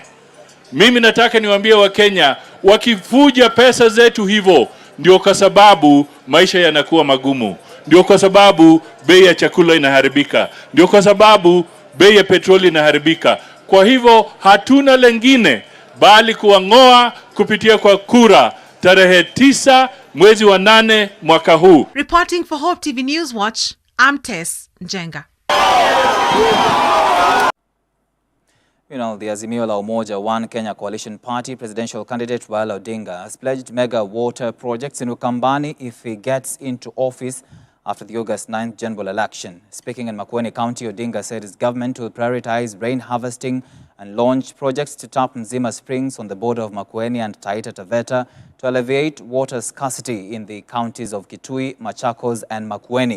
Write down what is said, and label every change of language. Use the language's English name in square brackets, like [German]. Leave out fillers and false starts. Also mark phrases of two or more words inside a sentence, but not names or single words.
[Swahili] Mimi nataka niwaambie Wakenya, wakifuja pesa zetu hivyo, ndio kwa sababu maisha yanakuwa magumu, ndio kwa sababu bei ya chakula inaharibika, ndio kwa sababu bei ya petroli inaharibika. Kwa hivyo hatuna lengine bali kuwang'oa kupitia kwa kura tarehe 9 mwezi wa 8 mwaka huu. [English] Reporting for Hope TV News Watch, I'm Tess Njenga. The Azimio la Umoja One Kenya Coalition Party presidential candidate Raila Odinga has pledged mega water projects in Ukambani if he gets into office after the August 9th general election. Speaking in Makueni County, Odinga said his government will prioritize rain harvesting and launch projects to tap Nzima Springs on the border of Makueni and Taita Taveta to alleviate water scarcity in the counties of Kitui, Machakos and Makueni.